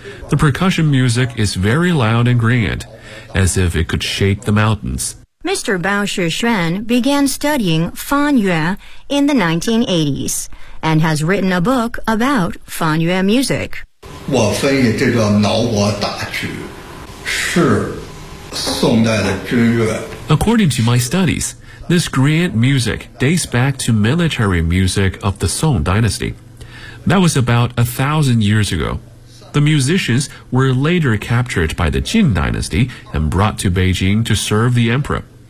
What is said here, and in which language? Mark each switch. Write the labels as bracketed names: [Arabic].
[English] The percussion music is very loud and grand, as if it could shake the mountains. Mr. Bao Shixuan began studying Fan Yue in the 1980s and has written a book about Fan Yue music. [Chinese] 我分析这个脑国大曲是宋代的军乐。 [English] According to my studies,This grand music dates back to military music of the Song Dynasty. That was about 1,000 years ago. The musicians were later captured by the Qin Dynasty and brought to Beijing to serve the emperor.